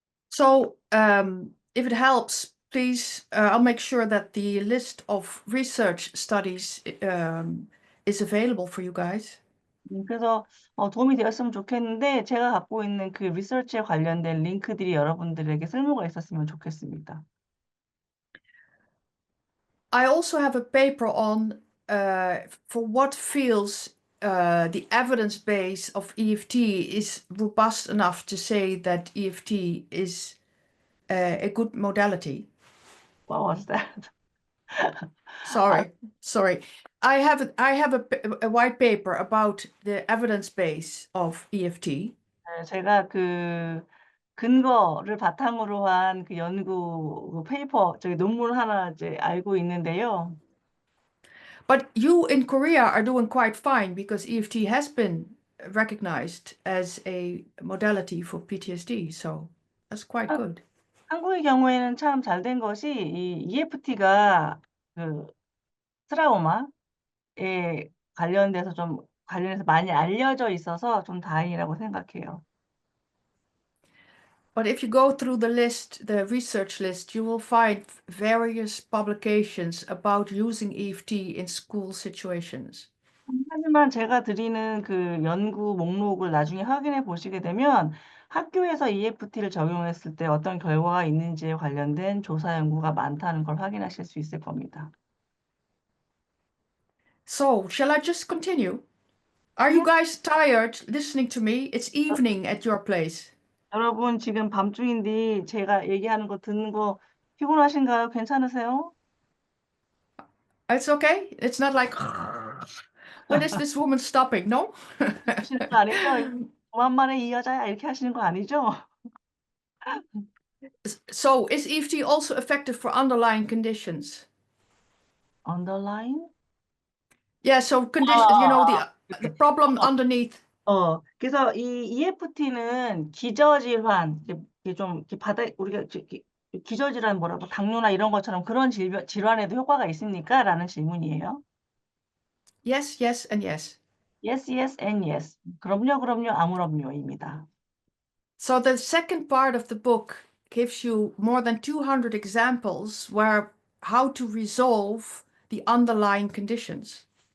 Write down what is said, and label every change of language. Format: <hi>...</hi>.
<en>So, if it helps, please, I'll make sure that the list of research studies is available for you guys.</en> <ko>그래서 도움이 되었으면 좋겠는데 제가 갖고 있는 그 리서치에 관련된 링크들이 여러분들에게 쓸모가 있었으면 좋겠습니다.</ko> <en>I also have a paper on for what feels the evidence base of EFT is robust enough to say that EFT is a good modality. What was that? Sorry. I have a white paper about the evidence base of EFT.</en> <ko>네, 제가 그 근거를 바탕으로 한 그 연구 그 페이퍼 저기 논문 하나 이제 알고 있는데요.</ko> <en>But you in Korea are doing quite fine because EFT has been recognized as a modality for PTSD, so that's quite</en> <ko>한</ko> <en>good.</en> <ko>한국의 경우에는 참 잘 된 것이 이 EFT가 그 트라우마에 관련해서 많이 알려져 있어서 좀 다행이라고 생각해요.</ko> <en>But if you go through the list, the research list, you will find various publications about using EFT in school situations.</en> <ko>하지만 제가 드리는 그 연구 목록을 나중에 확인해 보시게 되면 학교에서 EFT를 적용했을 때 어떤 결과가 있는지에 관련된 조사 연구가 많다는 걸 확인하실 수 있을 겁니다.</ko> <en>So, shall I just continue? Are you guys tired listening to me? It's 여 evening at your place.</en> <ko>여러분 지금 밤중인데 제가 얘기하는 거 듣는 거 피곤하신가요? 괜찮으세요?</ko> <en>It's okay. It's not like, when is this woman stopping? No?</en> <ko>하시는 거 아니죠? "오만만에 이 여자야." 이렇게 하시는 거 아니죠?</ko> <en>So, is EFT also effective for underlying conditions? Underline? Yeah, so condition, 아. the problem underneath.</en> <ko>그래서 이 EFT는 기저질환 이게 좀 이렇게 우리가 이렇게 기저질환 뭐라고 당뇨나 이런 것처럼 그런 질환에도 효과가 있습니까?"라는 질문이에요.</ko> <en>Yes, yes, and yes. Yes, yes and yes.</en> <ko>그럼요, 그럼요, 아무럼요입니다.</ko> <en>So the second part of the book gives you more than 200 examples where how to resolve the underlying conditions.</en>